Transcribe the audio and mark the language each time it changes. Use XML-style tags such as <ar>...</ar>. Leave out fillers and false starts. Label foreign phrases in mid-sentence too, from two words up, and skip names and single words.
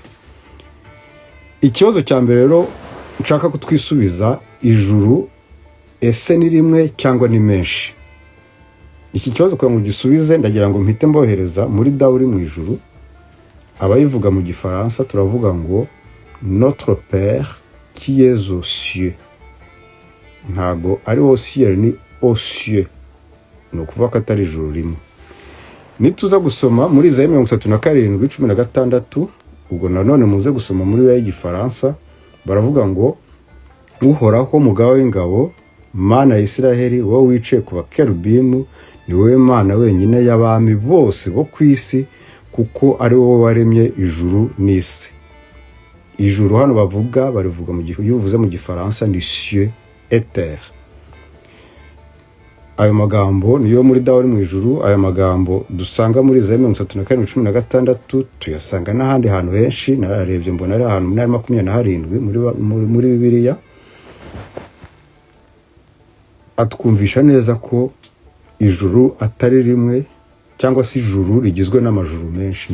<rw>Ikibazo cya mbere rero nshaka kutwisubiza, ijuru ese ni rimwe cyangwa ni menshi? Iki kibazo kugira ngo gisubize ndagira ngo mpite mbohereza muri dawe uri mu ijuru. Abayivuga mu gifaransa turavuga ngo</rw> <fr>Notre Père qui est aux cieux.</fr> <rw>Ntago ari</rw> <fr>aux cieux,</fr> <rw>ni</rw> <fr>aux cieux.</fr> <rw>No kuvuga ko atari ijuru rimwe. Nituza gusoma muri Isaïe 37:16, ubwo nanone muze gusoma muri y'igifaransa, baravuga ngo Uhoraho mugabo w'ingabo, Mana ya Isiraheli, wowe wicaye ku bakerubimu, ni wowe Mana wenyine y'abami bose bo ku isi, kuko ari wowe waremye ijuru n'isi. Ijuru hano barivuga mu gihe uvuze mu gifaransa ni</rw> <fr>cieux et terre.</fr> <rw>Ayo magambo niyo muri dawe uri mu ijuru. Ayo magambo dusanga muri Isaïe 34:16, tuyasanga n'ahandi hantu henshi. Nararebye mbona ari ahantu 27 muri Bibiliya. Atwumvisha neza ko ijuru atari rimwe, cyangwa se ijuru rigizwe n'amajuru menshi.</rw>